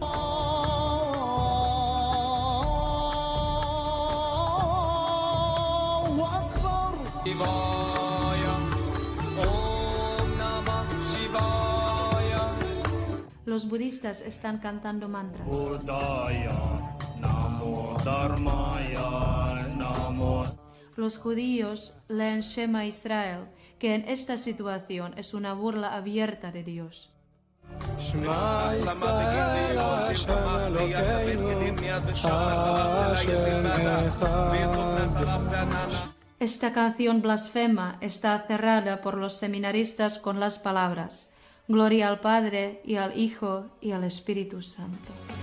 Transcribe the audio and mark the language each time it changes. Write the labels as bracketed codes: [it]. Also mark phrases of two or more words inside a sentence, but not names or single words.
[es] Los budistas están cantando mantras. Los judíos leen [he] שמע ישראל, [es] que en esta situación es una burla abierta de Dios. [he] שמע ישראל השם אלוקינו השם אחד. [es] Esta canción blasfema está cerrada por los seminaristas con las palabras: Gloria al Padre, y al Hijo, y al Espíritu Santo.